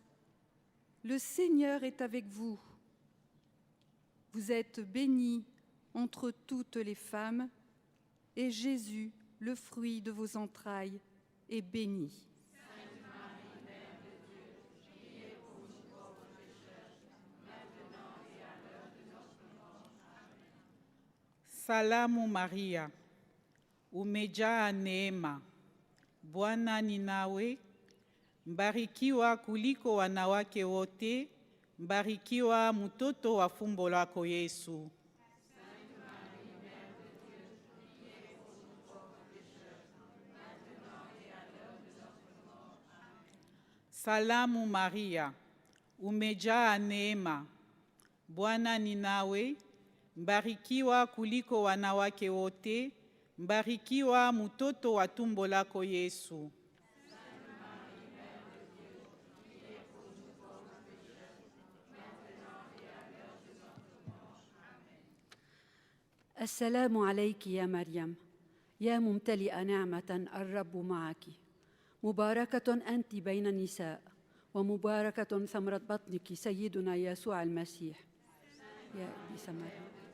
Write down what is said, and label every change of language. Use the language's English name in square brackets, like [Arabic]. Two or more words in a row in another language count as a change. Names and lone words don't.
[French] Le Seigneur est avec vous. Vous êtes bénie entre toutes les femmes, et Jésus, le fruit de vos entrailles, est béni. Sainte Marie, Mère de Dieu, priez pour nous pauvres pécheurs, maintenant et à l'heure de notre mort. Amen. [Swahili] Salamu Maria, umejaa neema, Bwana ni nawe, mbarikiwa kuliko wanawake wote, mbarikiwa mtoto wa fumbo lako Yesu. [French] Sainte Marie, Mère de Dieu, priez pour nous pauvres pécheurs, maintenant et à l'heure de notre mort. Amen. [Swahili] Salamu Maria, umejaa neema, Bwana ni nawe, mbarikiwa kuliko wanawake wote, mbarikiwa mtoto wa tumbo lako Yesu. [Arabic] السلام عليك يا مريم يا ممتلئة نعمة الرب معك مباركة أنت بين النساء ومباركة ثمرة بطنك سيدنا يسوع المسيح يا قديسة مريم.